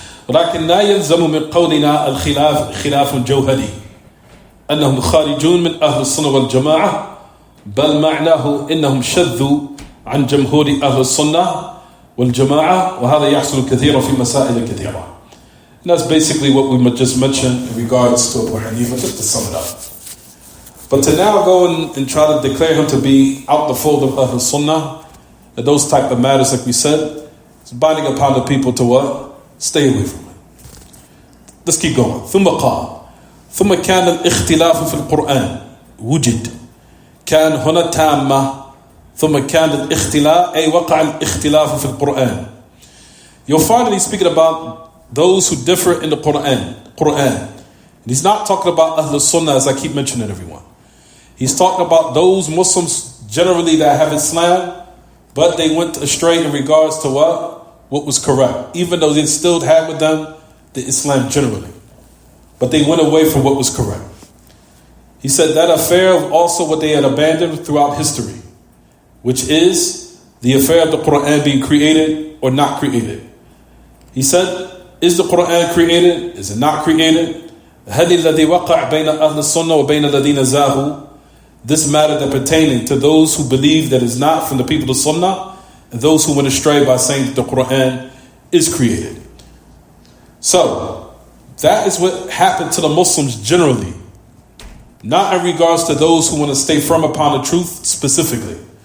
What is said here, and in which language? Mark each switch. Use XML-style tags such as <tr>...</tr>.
<ar>ولكن لا يلزم من قولنا الخلاف خلاف جوهري أنهم خارجون من أهل السنة والجماعة بل معناه إنهم شذوا عن جمهور أهل السنة والجماعة وهذا يحصل كثيرا في مسائل كثيرة.</ar> <en>And that's basically what we just mentioned in regards to Abu Hanifa, just to sum it up. But to now go and try to declare him to be out the fold of Ahl Sunnah, and those type of matters, like we said, it's binding upon the people to what? Stay away from it. Let's keep going.</en> <ar>ثم قال ثم كان الاختلاف في القرآن وجد كان هنا تامة ثم كان الاختلاف أي وقع الاختلاف في القرآن.</ar> <en>You'll find that he's speaking about those who differ in the Quran. And he's not talking about Ahl Sunnah as I keep mentioning everyone. He's talking about those Muslims generally that have Islam, but they went astray in regards to what was correct, even though they still had with them the Islam generally. But they went away from what was correct. He said that affair of also what they had abandoned throughout history, which is the affair of the Quran being created or not created. He said, is the Quran created? Is it not created?</en> <ar>هل الذي وقع بين أهل السنة وبين الذين زاهوا?</ar> <en>This matter that pertaining to those who believe that is not from the people of Sunnah and those who went astray by saying that the Quran is created. So, that is what happened to the Muslims generally. Not in regards to those who want to stay firm upon the truth specifically.</en>